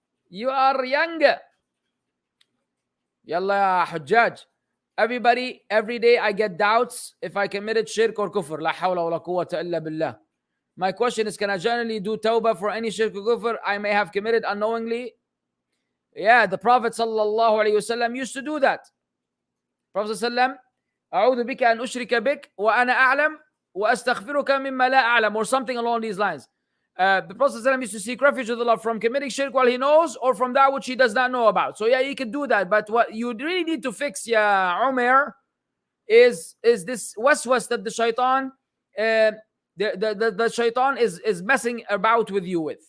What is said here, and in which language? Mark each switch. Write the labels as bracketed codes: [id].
[en] You are younger. Yalla ya Hujjaj. Everybody, every day I get doubts if I committed shirk or kufr. [ar] La hawla wa la quwwata illa billah. [en] My question is, can I generally do tawbah for any shirk or kufr I may have committed unknowingly? Yeah, the Prophet sallallahu alaihi wasallam used to do that. [ar] Prophet sallam, أعوذ بك أن أشرك بك وأنا أعلم وأستغفرك مما لا أعلم, or something along these lines. [en] The Prophet ﷺ used to seek refuge with Allah from committing shirk while he knows, or from that which he does not know about. So yeah, he can do that. But what you really need to fix, ya Umar, is this waswas that the shaitan, the shaitan is messing about with you with.